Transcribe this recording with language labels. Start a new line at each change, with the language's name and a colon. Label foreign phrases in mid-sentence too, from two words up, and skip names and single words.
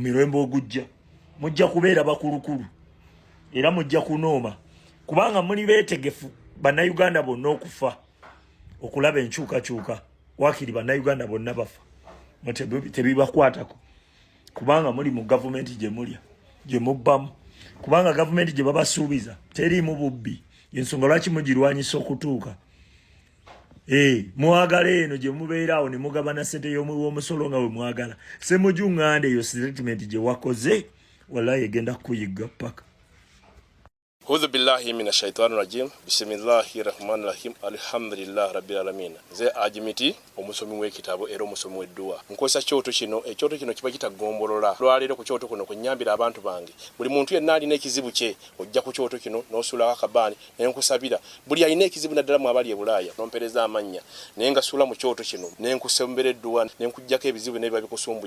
Ganda: mirembe ogujja mujja kubeera bakulukulu era mujja kunooma kubanga muli beetegefu bannayuganda bonna okufa okulaba enkyukakyuka wakiri bannayuganda bonna bafa tebibakwatako kubanga muli mu gavumenti gye mulya gye mubbamu kubanga gavumenti gye babasuubiza teriimu bubbi ensonga lwaki mugirwanyisa okutuuka mwagala eno gye mubeeraawo ne mugabana ssente y'omusolo nga we mwagala Ssemujju ngande eyo statement gye wakoze wallahi egenda kuyigga paka.
Arabic: أعوذ بالله من الشيطان الرجيم. بسم الله الرحمن الرحيم الحمد لله رب العالمين.
Ganda: Ze ajimiti omusomi w'ekitabo era omusomi w'edduwa. Nkozesa kyoto kino, ekyoto kino kiba kitagombolola. Lwalero ku kyoto kuno kunyambira abantu bange. Buli muntu yenna alina ekizibu kye, ojja ku kyoto kino n'osula akabani n'enkusabira. Buli alina ekizibu naddala mu abali e Bulaaya n'ompereza amanya. Nenga sula mu kyoto kino n'enkusembera edduwa n'enkujjako ebizibu n'ebiba bikusumbuye.